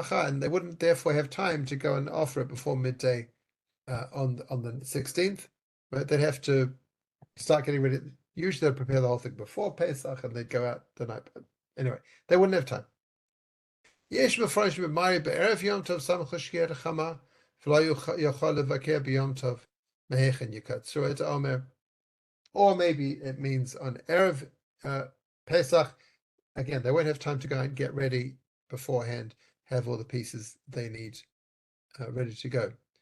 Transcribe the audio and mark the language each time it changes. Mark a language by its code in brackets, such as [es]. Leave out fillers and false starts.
[en] And they wouldn't therefore have time to go and offer it before midday on the 16th. Right? They'd have to start getting ready. Usually they'd prepare the whole thing before Pesach and they'd go out the night. But anyway, they wouldn't have time. [he] יש מפרש במארי בערב יום טוב סמוך לשקיעת החמה ולא יכול לבקר ביום טוב מהיכן יקצרו את העומר. [en] Or maybe it means on Erev Pesach, again, they won't have time to go and get ready beforehand, have all the pieces they need ready to go.